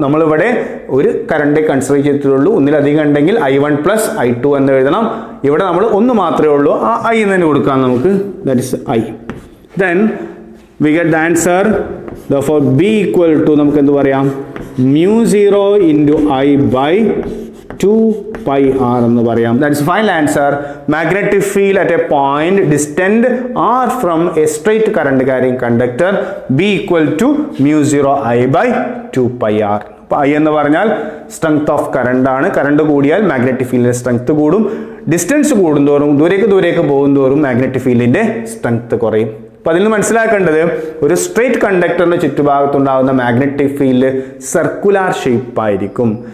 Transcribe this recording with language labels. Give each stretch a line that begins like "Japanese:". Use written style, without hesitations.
Malayalam: നമ്മളിവിടെ ഒരു current consider ചെയ്തിട്ടുള്ളൂ. ഒന്നിലധികം ഉണ്ടെങ്കിൽ i1 പ്ലസ് i2 എന്ന് എഴുതണം. ഇവിടെ നമ്മൾ ഒന്ന് മാത്രമേ ഉള്ളൂ, ആ i എന്ന് തന്നെ കൊടുക്കാം നമുക്ക്.
English: That is i. Then we get the answer. therefore b equal to
Malayalam: നമുക്ക് എന്ത് പറയാം,
English: mu 0 into i by 2πr
Malayalam: എന്ന് പറയാം.
English: That is final answer. Magnetic field at a point distant r from a straight current carrying conductor B equal to mu 0 I by 2πr.
Malayalam: അപ്പോൾ I എന്ന് പറഞ്ഞാൽ strength of current ആണ്. Current കൂടിയാൽ magnetic ഫീൽഡിന്റെ strength കൂടും. Distance കൂടുന്തോറും ദൂരേക്ക് പോകുന്തോറും മാഗ്നറ്റിക് ഫീൽഡിന്റെ സ്ട്രെങ്ത് കുറയും. അപ്പോൾ അതിൽ നിന്ന് മനസ്സിലാക്കേണ്ടത് ഒരു straight കണ്ടക്ടറിന് ചുറ്റുഭാഗത്തുണ്ടാകുന്ന magnetic field circular shape ആയിരിക്കും.